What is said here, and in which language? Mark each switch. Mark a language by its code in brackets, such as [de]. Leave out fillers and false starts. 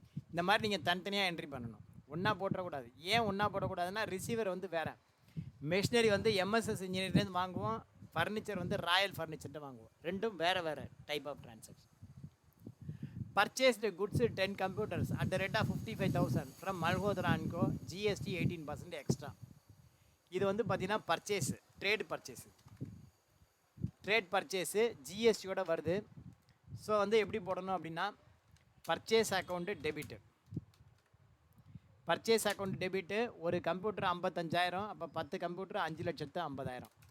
[ta] இந்த மாதிரி நீங்கள் தனித்தனியாக என்ட்ரி பண்ணணும். ஒன்றா போட்டக்கூடாது. ஏன் ஒன்றா போடக்கூடாதுன்னா ரிசீவர் வந்து வேறு. மெஷினரி வந்து எம்எஸ்எஸ் இன்ஜினியர்லேருந்து வாங்குவோம், ஃபர்னிச்சர் வந்து ராயல் ஃபர்னிச்சர்ட்டு வாங்குவோம். ரெண்டும் வேறு வேறு [en] Type of transaction. Purchased goods 10 computers at the rate of 55,000 from Malhotra & Co. GST 18% extra. [ta] இது வந்து பார்த்தீங்கன்னா பர்ச்சேஸு, ட்ரேட் பர்ச்சேஸு ஜிஎஸ்டியோட வருது. ஸோ வந்து எப்படி போடணும் அப்படின்னா purchase account debit. Purchase account debit. ஒரு கம்ப்யூட்டர் 55,000, அப்போ 10 கம்ப்யூட்டர் 5,50,000.